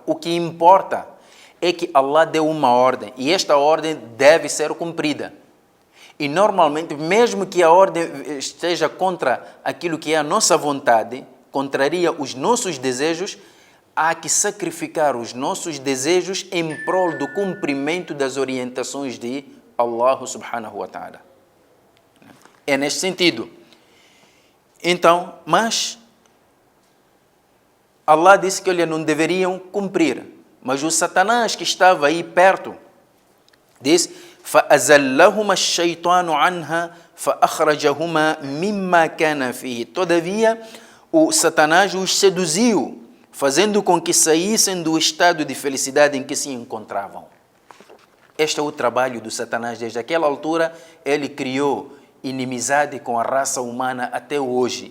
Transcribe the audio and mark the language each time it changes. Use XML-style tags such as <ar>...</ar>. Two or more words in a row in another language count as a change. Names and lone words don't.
<pt>O que importa é que Allah deu uma ordem e esta ordem deve ser cumprida. E normalmente, mesmo que a ordem esteja contra aquilo que é a nossa vontade, contraria os nossos desejos, há que sacrificar os nossos desejos em prol do cumprimento das orientações de Allah</pt> <ar>سبحانه وتعالى.</ar> <pt>É neste sentido. Então, mas Allah disse que não deveriam cumprir. Mas o Satanás que estava aí perto diz:</pt> <ar>فَأَزَلَّهُمَا الشَّيْطَانُ عَنْهَا فَأَخْرَجَهُمَا مِمَّا كَانَ فِيهِ.</ar> <pt>Todavia, o Satanás os seduziu, fazendo com que saíssem do estado de felicidade em que se encontravam. Este é o trabalho do Satanás. Desde aquela altura, ele criou inimizade com a raça humana até hoje.</pt>